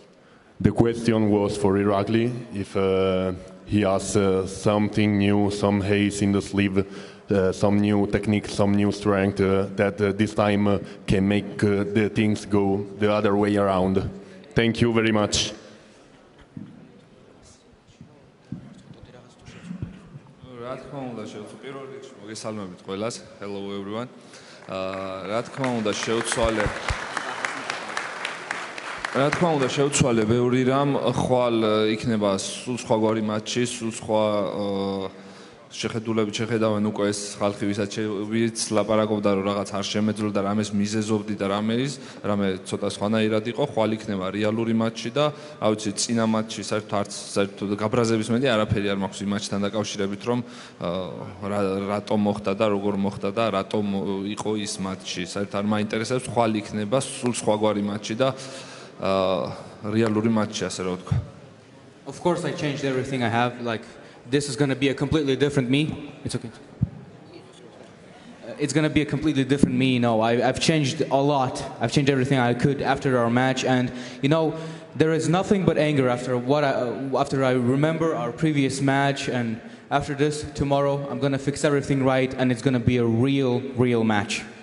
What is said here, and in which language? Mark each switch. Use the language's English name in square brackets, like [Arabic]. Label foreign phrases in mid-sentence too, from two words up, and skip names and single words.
[English] The question was for Irakli, if he has something new, some haze in the sleeve, some new technique, some new strength that this time can make the things go the other way around. Thank you very much. Hello everyone. [Georgian] რა თქმა უნდა შევცვალე ბევრი რამ, ხვალ იქნება სულ სხვაგვარი მატჩი, სულ სხვა შეხედულებით შეხედავენ უკვე ეს ხალხი, ვისაც ლაპარაკობდა რომ რაღაც არ შემეძლო და რამეს მიზეზობდი და რამე ცოტა სხვანაირად იყო, ხვალ იქნება რეალური მატჩი და ავიცი წინა მატჩი საერთოდ გაბრაზების მეტი არაფერი არ მაქვს იმ მატჩთან დაკავშირებით, რომ რატომ მოხდა და როგორ მოხდა და რატომ იყო ის მატჩი. საერთოდ არ მაინტერესებს, ხვალ იქნება სულ სხვაგვარი მატჩი და რეალური მატჩი, ასე რა ვთქვა. [English] Of course I changed everything I have, like this is going to be a completely different me. It's okay. It's going to be a completely different me, you know. I've changed a lot. I've changed everything I could after our match, and you know, there is nothing but anger after I remember our previous match, and after this tomorrow I'm going to fix everything right, and it's going to be a real match.